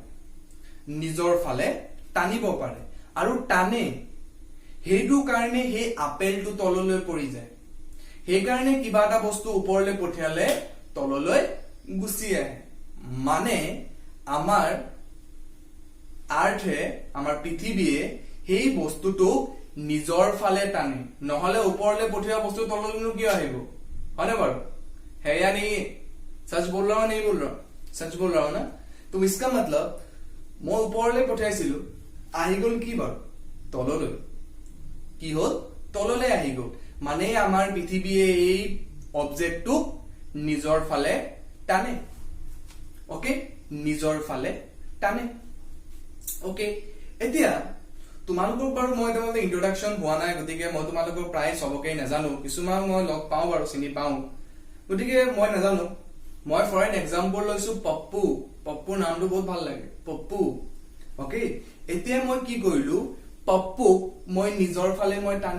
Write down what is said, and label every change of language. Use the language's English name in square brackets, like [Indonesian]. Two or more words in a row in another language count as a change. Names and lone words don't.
[Assamese] পাৰে আৰু টানে সেইটো কাৰণে সেই আপেলটো তললৈ পৰি যায় সেইকাৰণে কিবা এটা বস্তু ওপৰলৈ পঠিয়ালে তললৈ গুচি আহে মানে আমাৰ আৰ্থে আমাৰ পৃথিৱীয়ে সেই বস্তুটো নিজৰ ফালে টানে নহলে ওপৰলৈ পঠিওৱা বস্তু তললৈনো কিয় আহিব হয়নে বাৰু [Hindi] है या नहीं सच बोल रहा हूं नहीं बोल रहा सच बोल रहा हूं ना तो इसका [Assamese] मतलब মই ওপৰলৈ পঠাইছিলো আহি গল কি বাৰু তললৈ কি হল তললৈ আহি গল মানে আমাৰ পৃথিৱীয়ে এই অবজেক্টটো নিজৰ ফালে টানে ওকে নিজৰ ফালে টানে ওকে এতিয়া তোমালোকক বাৰু মই তোমালোকৰ ইন্ট্ৰোডাকশন হোৱা নাই গতিকে মই তোমালোকক প্ৰায় সবকে নাজানো কিছুমান মই লগ পাওঁ বাৰু চিনি পাওঁ গতিকে মই নাজানো মই [English] for an example [Assamese] লৈছো পপ্পু নামটো বহুত ভাল লাগে পপ্পু ওকে এতিয়া মই কি কৰিলো পপ্পুক মই নিজৰ ফালে মই